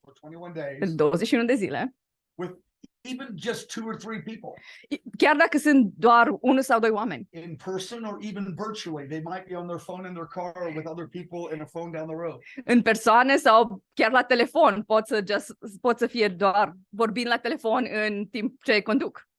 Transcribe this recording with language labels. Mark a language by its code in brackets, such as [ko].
[en] for 21 days, [ro] pentru 21 de zile, [en] with even just 2 or 3 people [ro] chiar dacă sunt doar 1 sau 2 oameni, [en] in person or even virtually, they might be on their phone in their car with other people in a phone down the road. [ro] în persoane sau chiar la telefon, pot să fie doar vorbind la telefon în timp ce conduc.